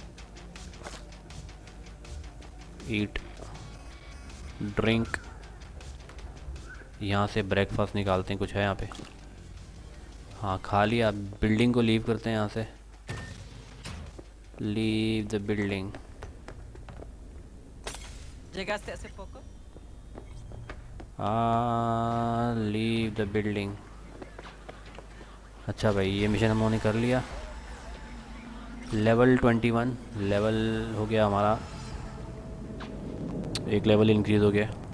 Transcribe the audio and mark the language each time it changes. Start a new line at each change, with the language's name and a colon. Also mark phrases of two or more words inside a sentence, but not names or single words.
English: Eat drink.
Hindi: यहाँ से ब्रेकफास्ट निकालते हैं. कुछ है यहाँ पे? हाँ, खा लिया. बिल्डिंग को लीव करते हैं यहाँ से.
English: Leave the building.
Spanish: ¿Llegaste hace poco?
English: Leave the building.
Hindi: अच्छा भाई, ये मिशन हम लोगों ने कर लिया. लेवल 21 लेवल हो गया हमारा. एक लेवल इंक्रीज़ हो गया.